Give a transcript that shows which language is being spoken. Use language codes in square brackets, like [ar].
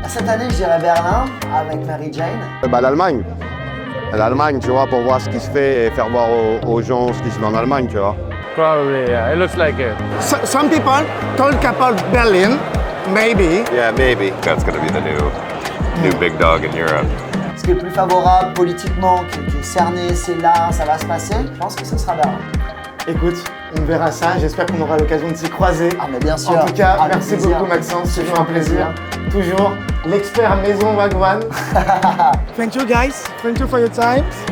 [fr] Cette année, je dirais Berlin avec Mary Jane. Bah, l'Allemagne. L'Allemagne, tu vois, pour voir ce qui se fait et faire voir aux gens ce qui se fait en Allemagne, tu vois. [en] Probably, yeah. It looks like it. Some people talk about Berlin, maybe. Yeah, maybe. That's going to be the new big dog in Europe. [fr] Ce qui est le plus favorable politiquement, qui est cerné, c'est là, ça va se passer. Je pense que ce sera Berlin. Écoute, on verra ça. J'espère qu'on aura l'occasion de s'y croiser. Ah, mais bien sûr. En tout cas, Avec merci plaisir. beaucoup Maxence. C'est toujours un plaisir. plaisir. Toujours l'expert maison WAGWAN. [en] Thank you guys. Thank you for your time.